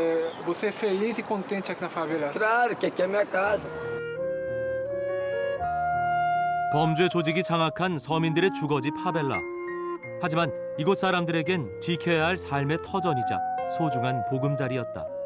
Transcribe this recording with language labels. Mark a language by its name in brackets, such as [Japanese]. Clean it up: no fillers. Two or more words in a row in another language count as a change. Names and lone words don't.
[Portuguese] Você é feliz e contente aqui na favela? Claro, que aqui é minha casa. [Korean] 범죄 조직이 장악한 서민들의 주거지 파벨라. 하지만 이곳 사람들에겐 지켜야 할 삶의 터전이자 소중한 보금자리였다.